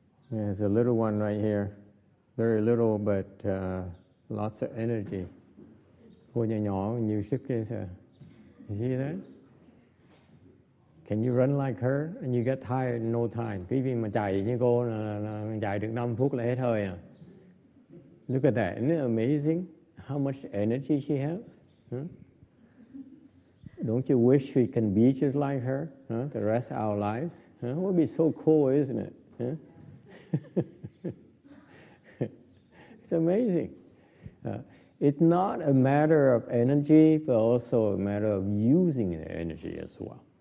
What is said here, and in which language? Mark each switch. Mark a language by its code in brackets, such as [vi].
[en] There's a little one right here. Very little, but lots of energy. [vi] Cô nhỏ nhỏ, nhiều sức kia sir. [en] You see that? Can you run like her and you get tired in no time? [vi] Quý vị mà chạy như cô là chạy được 5 phút là hết hơi à. [en] Look at that. Isn't it amazing how much energy she has? Huh? Don't you wish we can be just like her the rest of our lives? It would be so cool, isn't it? Huh? It's amazing. It's not a matter of energy, but also a matter of using the energy as well.